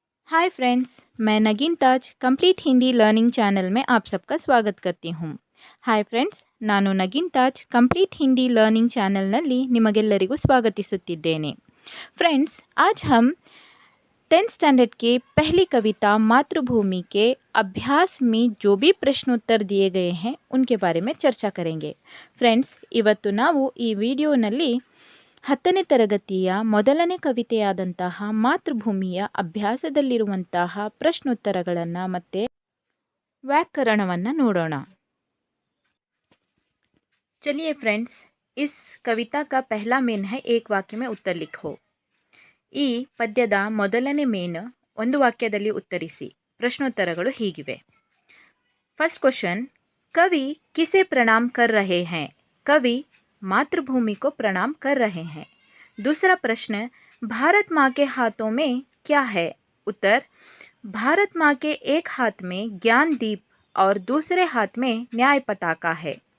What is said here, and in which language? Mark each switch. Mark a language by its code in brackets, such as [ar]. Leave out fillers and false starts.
[hi] Hi friends, मैं नगीन ताज complete Hindi learning channel में आप सबका स्वागत करती हूँ। [kn] ಹಾಯ್ ಫ್ರೆಂಡ್ಸ್, ನಾನು ನಗೀನ್ ತಾಜ್ ಕಂಪ್ಲೀಟ್ ಹಿಂದಿ ಲರ್ನಿಂಗ್ ಚಾನೆಲ್ನಲ್ಲಿ ನಿಮಗೆಲ್ಲರಿಗೂ ಸ್ವಾಗತಿಸುತ್ತಿದ್ದೇನೆ। [hi] फ्रेंड्स, आज हम 10th स्टैंडर्ड के पहली कविता मातृभूमि के अभ्यास में जो भी प्रश्नोत्तर दिए गए हैं उनके बारे में चर्चा करेंगे। [kn] फ्रेंड्स, ಇವತ್ತು ನಾವು ಈ ವಿಡಿಯೋನಲ್ಲಿ 10ನೇ ತರಗತಿಯ ಮೊದಲನೇ ಕವಿತೆಯಾದಂತಹ ಮಾತೃಭೂಮಿಯ ಅಭ್ಯಾಸದಲ್ಲಿರುವಂತಹ ಪ್ರಶ್ನೋತ್ತರಗಳನ್ನು ಮತ್ತು ವ್ಯಾಕರಣವನ್ನು ನೋಡೋಣ। [hi] चलिए फ्रेंड्स, इस कविता का पहला मेन है एक वाक्य में उत्तर लिखो। [kn] ಈ ಪದ್ಯದ ಮೊದಲನೇ ಮೇನ್ ಒಂದು ವಾಕ್ಯದಲ್ಲಿ ಉತ್ತರಿಸಿ। ಪ್ರಶ್ನೋತ್ತರಗಳು ಹೀಗಿವೆ। [hi] फर्स्ट क्वेश्चन, कवि किसे प्रणाम कर रहे हैं? कवि मातृभूमि को प्रणाम कर रहे हैं। दूसरा प्रश्न, भारत माँ के हाथों में क्या है? उत्तर, भारत माँ के एक हाथ में ज्ञान दीप और दूसरे हाथ में न्याय पताका है।